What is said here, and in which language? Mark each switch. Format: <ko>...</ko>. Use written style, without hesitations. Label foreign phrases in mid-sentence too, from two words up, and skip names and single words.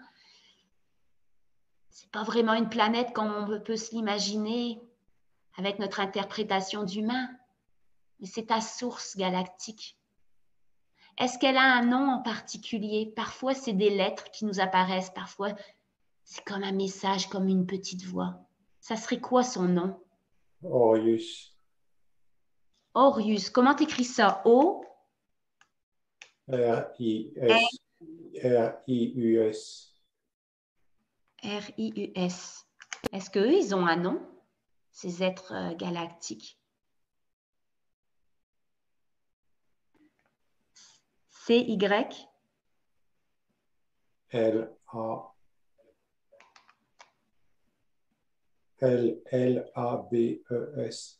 <fr>C'est pas vraiment une planète comme on peut se l'imaginer avec notre interprétation d'humain, mais c'est ta source galactique. Est-ce qu'elle a un nom en particulier? Parfois, c'est des lettres qui nous apparaissent, parfois, c'est comme un message, comme une petite voix. Ça serait quoi son nom? Orius, Orius. Comment t'écris ça? O? R-I-S, R-I-U-S. R-I-U-S. Est-ce qu'eux, ils ont un nom, ces êtres galactiques? C-Y? L-A, L-L-A-B-E-S.</fr>